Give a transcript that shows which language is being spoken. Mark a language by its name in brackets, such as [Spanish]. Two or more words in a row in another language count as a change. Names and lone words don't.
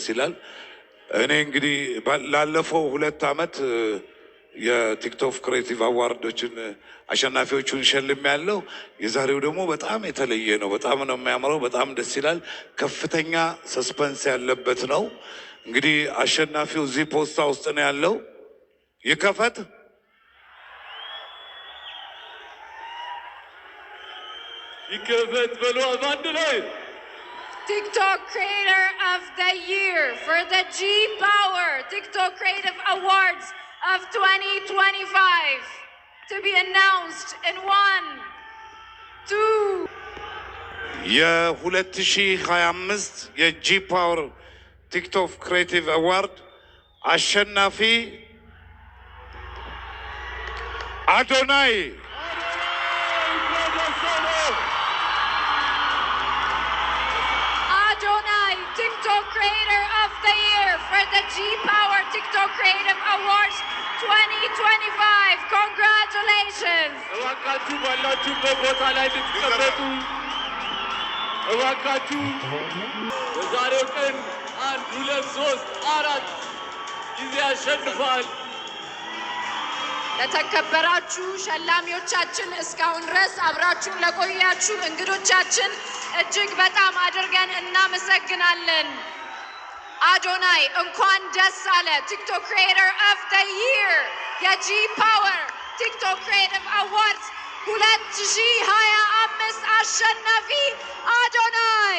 [Amharic] ይላል። እኔ እንግዲህ ላለፈው 2 ዓመት የቲክቶክ ክሬቲቭ አዋርዶችን አሸናፊዎቹን ሸልም ያለው። የዛሬው ደግሞ በጣም የተለየ ነው። በጣም ነው የሚያምረው። በጣም ደስ ይላል። ከፍተኛ ሰስፐንስ ያለበት ነው። እንግዲህ አሸናፊው እዚህ ፖስታ ውስጥ ነው ያለው። ይከፈት። በሉ አንድ ላይ [English] TikTok Creator of the Year for the G Power TikTok Creative Awards of 2025 to be announced in 1, 2 [Amharic] የ2025 የጂ ፓወር ቲክቶክ ክሬቲቭ አዋርድ አሸናፊ አዶናይ [English] TikTok Creator of the Year for the G Power TikTok Creative Awards 2025. Congratulations! [Amharic] እባካችሁ ባላችሁበት ቦታ ላይ እንድትቀመጡ እባካችሁ። በዛሬው ቀን 1 2 3 4 ጊዜ ያሸንፋል። ለተከበራችሁ ሸላሚዎቻችን፣ እስካሁን ድረስ አብራችሁን ለቆያችሁ እንግዶቻችን እጅግ በጣም አድርገን እናመሰግናለን። አዶናይ እንኳን ደስ አለ። ቲክቶክ ክሪኤተር ኦፍ ዘ ይር የጂ ፓወር ቲክቶክ ክሪኤቲቭ አዋርድስ 2025 አሸናፊ አዶናይ።